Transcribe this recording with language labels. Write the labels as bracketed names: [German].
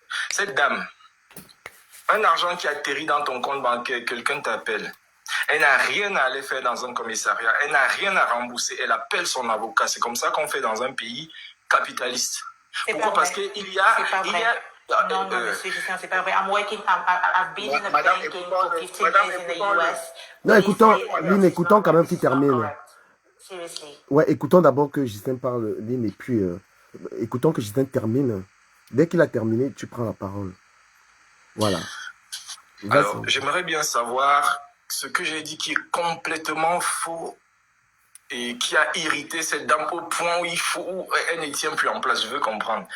[French] Cette dame, un argent qui atterrit dans ton compte bancaire, quelqu'un t'appelle. Elle n'a rien à aller faire dans un commissariat. Elle n'a rien à rembourser. Elle appelle son avocat. C'est comme ça qu'on fait dans un pays capitaliste. Pourquoi? Parce qu'il y a... Non, monsieur Justin, c'est pas vrai. [English] I've been in the banking for 15 years in the US. [French] Non, écoutons quand même qu'il termine. [English] Seriously. [French] Ouais, écoutons d'abord que Justin parle, Lynn, et puis écoutons que Justin termine. Dès qu'il a terminé, tu prends la parole. Voilà. Alors, j'aimerais bien savoir ce que j'ai dit qui est complètement faux et qui a irrité cette dame au point où elle ne tient plus en place. Je veux comprendre.